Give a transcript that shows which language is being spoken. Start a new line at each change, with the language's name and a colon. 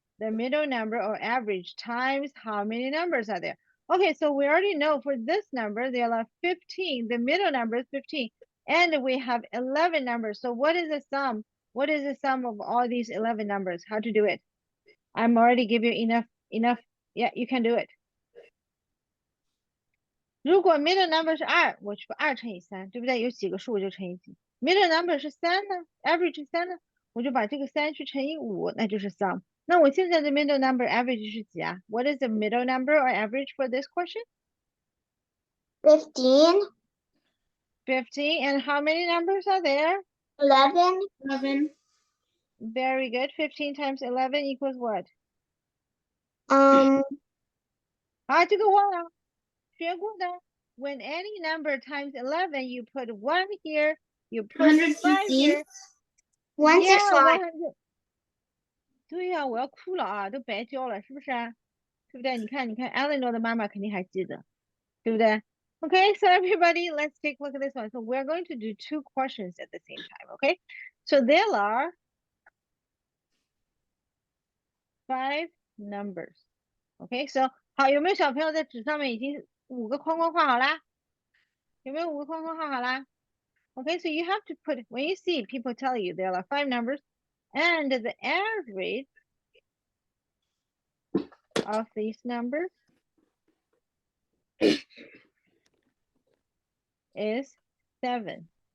English: The middle number or average times how many numbers are there? Okay, so we already know for this number, there are 15. The middle number is 15. And we have 11 numbers. So what is the sum? What is the sum of all these 11 numbers? How to do it? I'm already give you enough. Yeah, you can do it.
Chinese: 如果 middle number 是2，我去把2乘以3，对不对？有几个数我就乘以几。 middle number 是3呢 ，average 是3呢，我就把这个3去乘以5，那就是 sum。那我现在的 middle number average 是几啊？
English: What is the middle number or average for this question? 15. 15. And how many numbers are there? 11. 11. Very good. 15 times 11 equals what?
Chinese: 啊，这个忘了，学过的。
English: When any number times 11, you put 1 here, you put 5 here. 165. Yeah, 100.
Chinese: 对呀，我要哭了啊，都白教了，是不是啊？对不对？你看，Eleanor 的妈妈肯定还记得，对不对？
English: Okay, so everybody, let's take a look at this one. So we're going to do 2 questions at the same time, okay? So there are 5 numbers. Okay, so
Chinese: 好，有没有小朋友在纸上面已经5个框框画好啦？有没有5个框框画好啦？
English: Okay, so you have to put, when you see people tell you there are 5 numbers, and the average of these numbers is 7.